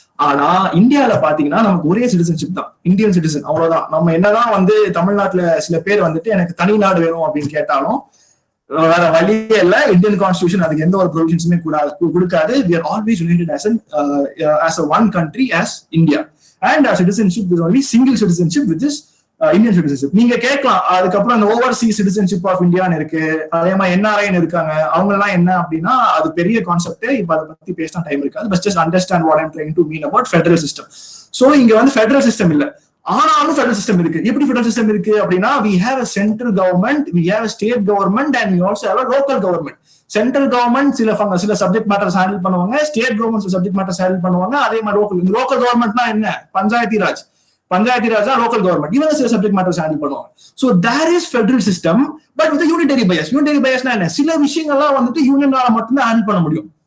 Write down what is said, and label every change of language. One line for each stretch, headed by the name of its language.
Tamil: ஆனா இந்தியால பாத்தீங்கன்னா நமக்கு ஒரே சிட்டிசன்ஷிப் தான், இந்தியன் சிட்டிசன், அவ்வளவுதான். நம்ம என்னதான் வந்து தமிழ்நாட்டுல சில பேர் வந்துட்டு எனக்கு தனி நாடு வேணும் அப்படின்னு கேட்டாலும் வேற வழியே இல்ல. இந்தியன் கான்ஸ்டிடியூஷன் அதுக்கு எந்த ஒரு ப்ரொவிஷன்ஸுமே கொடுக்காது.
English: We are always united as a one country as India, and our citizenship is only single citizenship, which is Indian citizenship.
Tamil: நீங்க கேட்கலாம் அதுக்கப்புறம் அந்த ஓவர்சீஸ் சிட்டிசன்ஷிப் ஆஃப் இந்தியான்னு இருக்கு, அதே மாதிரி என்ஆர்ஐன்னு இருக்காங்க. அவங்க எல்லாம் என்ன அப்படின்னா அது பெரிய கான்செப்ட். இப்ப அதை பத்தி பேசினா டைம் இருக்காது.
English: But just understand what I'm trying to mean about federal system.
Tamil: So இங்க வந்து ஃபெடரல் சிஸ்டம் இல்ல, ஆனாலும் ஃபெடரல் சிஸ்டம் இருக்கு. எப்படி ஃபெடரல் சிஸ்டம் இருக்கு அப்படின்னா,
English: we have a central government, we have a state government, and we also have a local government.
Tamil: Central government சில subject matters handle பண்ணுவாங்க, ஸ்டேட் கவர்மெண்ட் சில சப்ஜெக்ட் மேட்டர்ஸ் ஹேண்டில் பண்ணுவாங்க. அதே மாதிரி லோக்கல் கவர்மெண்ட்னா என்ன, பஞ்சாயத்தி ராஜ் தான் லோக்கல் கவர்மெண்ட். இவங்க சில சப்ஜெக்ட் மேட்டர்ஸ் ஹேண்டில் பண்ணுவாங்க.
English: So there is federal system, but with unitary bias.
Tamil: Unitary பயாஸ்னா என்ன, சில விஷயங்கள்லாம் வந்துட்டு யூனியனால மட்டும்தான் ஹேண்டில் பண்ண முடியும்.